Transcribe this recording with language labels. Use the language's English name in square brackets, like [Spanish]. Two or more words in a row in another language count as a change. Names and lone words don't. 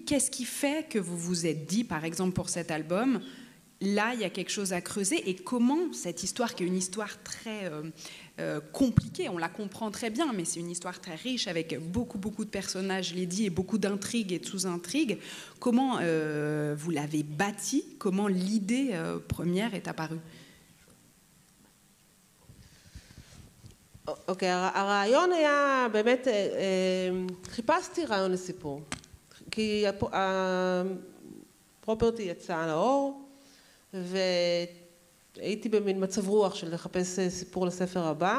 [French] Qu'est-ce qui fait que vous vous êtes dit, par exemple, pour cet album, là, il y a quelque chose à creuser, et comment cette histoire, qui est une histoire très compliquée, on la comprend très bien, mais c'est une histoire très riche avec beaucoup de personnages, Lady, et beaucoup d'intrigues et de sous-intrigues, comment vous l'avez bâtie, comment l'idée première est apparue? [Hebrew] אוקיי, הרעיון היה באמת, חיפשתי רעיון לסיפור, כי הפרופרטי יצא לאור, והייתי במין מצב רוח של לחפש סיפור לספר הבא.